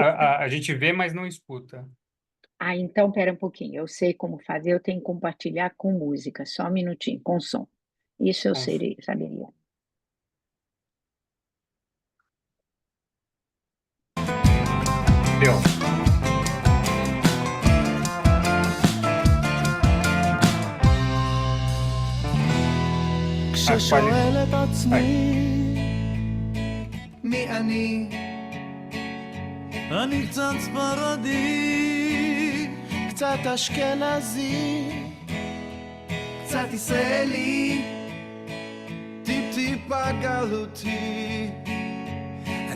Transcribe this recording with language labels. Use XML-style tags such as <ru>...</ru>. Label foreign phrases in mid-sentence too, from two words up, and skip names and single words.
<pt>A gente vê, mas não escuta. Ah, então, pera um pouquinho. Eu sei como fazer. Eu tenho que compartilhar com música. Só um minutinho, com som. Isso eu saberia. Deu.</pt> <he>כששואל את עצמי מי אני קצת ספרדי, קצת אשכנזי, קצת ישראלי, טיפ-טיפה גלותי.</he>